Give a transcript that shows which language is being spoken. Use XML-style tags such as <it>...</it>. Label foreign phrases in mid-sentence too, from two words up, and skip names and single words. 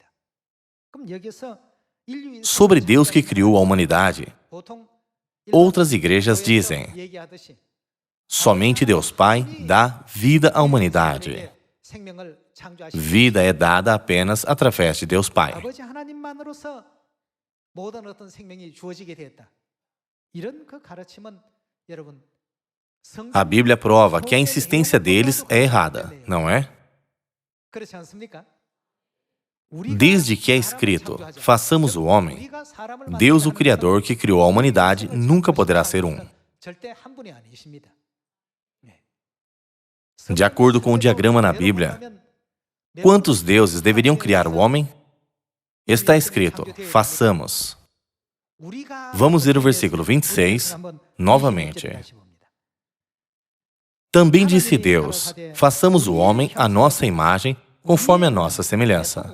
<pt>Sobre Deus que criou a humanidade, outras igrejas dizem: somente Deus Pai dá vida à humanidade. Vida é dada apenas através de Deus Pai.</pt> <ko>아버지 하나님만으로서 모든 어떤 생명이 주어지게 되었다. 이런 그 가르침은 여러분</ko> <pt>A Bíblia prova que a insistência deles é errada, não é?</pt> <ko>그렇지 않습니까?</ko> <pt>Desde que é escrito, façamos o homem, Deus, o Criador que criou a humanidade, nunca poderá ser um.</pt> <ko>절대 한 분이 아니십니다.</ko> <pt>De acordo com o diagrama na Bíblia, quantos deuses deveriam criar o homem? Está escrito, façamos. Vamos ver o versículo 26 novamente. Também disse Deus, façamos o homem à nossa imagem, conforme a nossa semelhança.</pt>